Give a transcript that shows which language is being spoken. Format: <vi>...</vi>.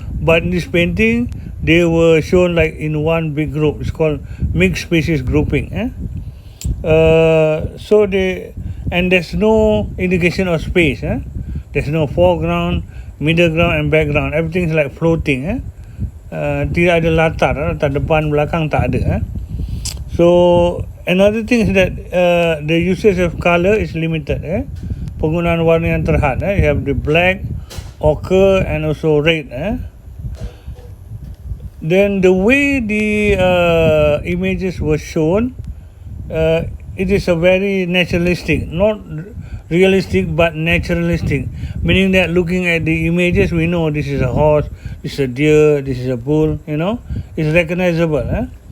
<en>But in this painting, they were shown like in one big group. It's called mixed species grouping. So there's no indication of space. There's no foreground, middle ground, and background. Everything is like floating.</en> <ms>tidak ada latar, latar depan belakang tak ada.</ms> <en>So another thing is that the usage of color is limited.</en> <ms>Penggunaan warna yang terhad.</ms> <en>You have the black, ochre and also red. Then the way the images were shown, it is a very naturalistic, not realistic but naturalistic, meaning that looking at the images we know this is a horse, this is a deer, this is a bull, it's recognizable.</en>